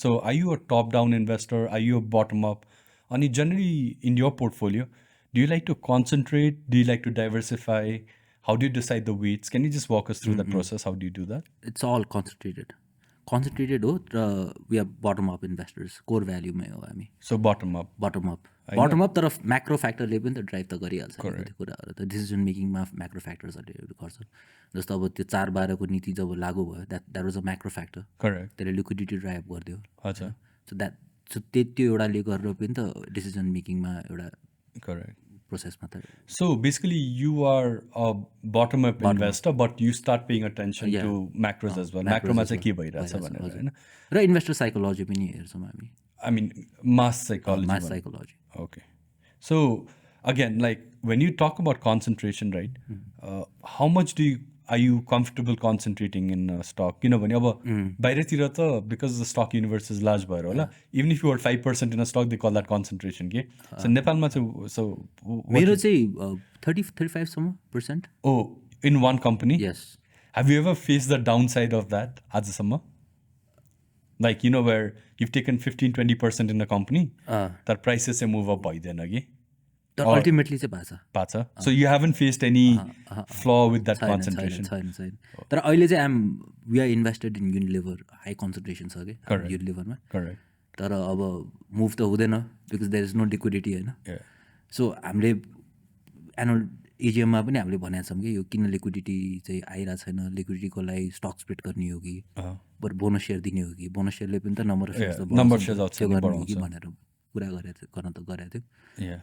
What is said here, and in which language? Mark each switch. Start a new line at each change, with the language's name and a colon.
English: So are you a top-down investor? Are you a bottom-up? And generally in your portfolio, do you like to concentrate? Do you like to diversify? How do you decide the weights? Can you just walk us through that process? How do you do that? It's all concentrated हो र we are bottom-up investors.
Nepali: Core value मै हो हामी.
English: So bottom-up.
Nepali: Bottom-up तर macro फ्याक्टरले पनि त drive त गरिहाल्छ त्यो कुराहरू त डिसिजन मेकिङमा म्याक्रो फ्याक्टर्सहरूले गर्छ जस्तो अब त्यो 4-12 को नीति जब लागू भयो
English: That was a macro factor Correct.
Nepali: त्यसले लिक्विडिटी ड्राइभ गरिदियो अच्छा. सो त्यो एउटाले गरेर पनि त डिसिजन मेकिङमा एउटा
English: Correct.
Nepali: प्रोसेसमा त
English: So basically you are a bottom-up investor, but you start paying attention to macros as well.
Nepali: Macro मा चाहिँ के भइरहेछ भनेर हैन. र इन्भेस्टर साइकोलोजी पनि हेर्छौँ हामी.
English: I mean mass psychology. Mass psychology. Okay. So again, like when you talk about concentration, right? How much are you comfortable concentrating in a stock?
Nepali: किनभने अब बाहिरतिर त
English: because the stock universe is large
Nepali: भएर होला
English: even if you hold 5% in a stock they call that concentration के so
Nepali: नेपालमा चाहिँ
English: so
Nepali: मेरो चाहिँ 30-35 सम्म %.
English: Oh, in one company? Yes. Have you ever faced the downside of that आजसम्म? Like you know where you've taken 15-20% in a company that prices चाहिँ move up
Nepali: भइदैन कि तर अल्टिमेटली चाहिँ भएको छ.
English: So you haven't faced any flaw with that concentration?
Nepali: छैन. तर अहिले चाहिँ
English: we are invested in Unilever, high concentration
Nepali: छ कि युनिलिभरमा.
English: Correct. तर अब move त हुँदैन because there is no liquidity होइन.
Nepali: सो हामीले एनुअल एजिएममा पनि हामीले भनेका छौँ कि यो किन लिक्विडिटी चाहिँ आइरहेको छैन लिक्विडिटीको लागि स्टक स्प्लिट गर्ने हो कि बरु बोनस सेयर दिने हो कि बोनस सेयरले पनि त नम्बर अफ सेयर्स गर्ने हो कि भनेर कुरा गर्न त गरेको थियो.